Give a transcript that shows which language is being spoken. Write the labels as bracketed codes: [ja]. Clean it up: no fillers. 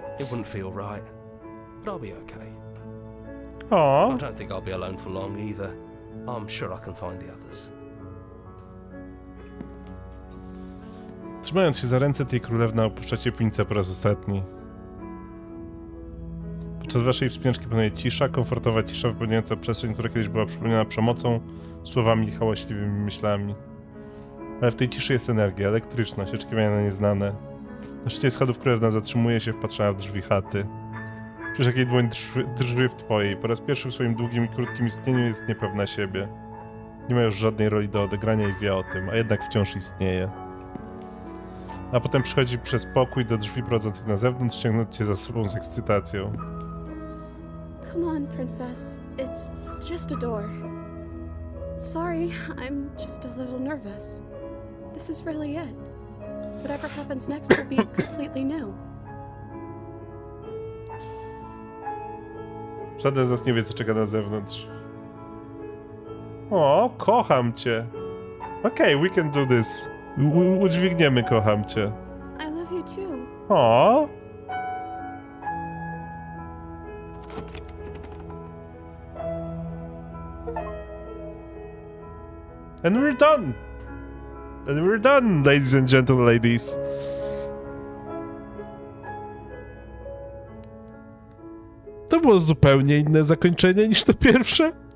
[en] It wouldn't feel right, but I'll be okay. O, I don't think I'll be alone for long either. I'm sure I can find the others. [pl] trzymając się za ręce, tej królewna opuszcza cieplicę po raz ostatni. Podczas waszej wspinaczki panuje cisza, komfortowa cisza wypełniająca przestrzeń, która kiedyś była przypełniona przemocą, słowami i hałaśliwymi myślami. Ale w tej ciszy jest energia, elektryczność, oczekiwania na nieznane. Na szczycie schodów królewna zatrzymuje się, wpatrzona w drzwi chaty. Przecież jak jej dłoń drży w twojej. Po raz pierwszy w swoim długim i krótkim istnieniu jest niepewna siebie. Nie ma już żadnej roli do odegrania i wie o tym, a jednak wciąż istnieje. A potem przychodzi przez pokój do drzwi prowadzących na zewnątrz, ciągnąc cię za sobą z ekscytacją. [en] Come on, princess. It's just a door. Sorry, I'm just a little nervous. This is really it. Whatever happens next will be completely new. [pl] Żaden z nas nie wie, co czeka na zewnątrz. O, kocham cię. Okej, [en] we can do this. [pl] Udźwigniemy, kocham cię. [en] I love you too. O. And we're done. And we're done, ladies and gentle ladies. [pl] To było zupełnie inne zakończenie niż to pierwsze.